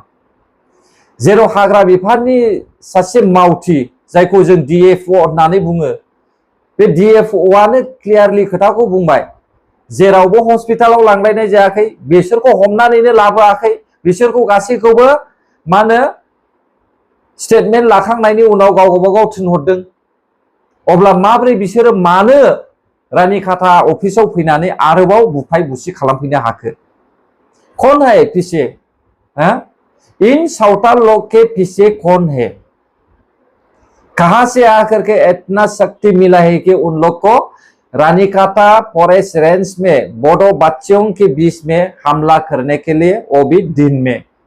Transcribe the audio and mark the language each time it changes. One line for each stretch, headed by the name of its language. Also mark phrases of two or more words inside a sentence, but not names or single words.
Bodo: जेराव हाग्रा बिफाननि सासे मावथि जायखौ जों DFO होननानै बुङो, बे DFOआनो क्लियारलि खोथाखौ बुंबाय, जेरावबो हस्पिटालाव लांलायनाय जायाखै, बिसोरखौ हमनानैनो लाबोआखै, बिसोरखौ गासैखौबो मा होनो स्टेटमेन्ट लाखांनायनि उनाव गाव गावबागाव थिनहरदों। अब्ला माब्रै बिसोरो मानो रानिखाता अफिसाव फैनानै आरोबाव बुफाय बुसि खालामफैनो हाखो?
Hindi: कौन है पीछे? इन सावताल लोग के पीछे कौन है? कहां से आकर के इतना शक्ति मिला है कि उन लोग को रानीकाता फॉरेस्ट रेंज में बोडो बच्चों के बीच में हमला करने के लिए, वो भी दिन में?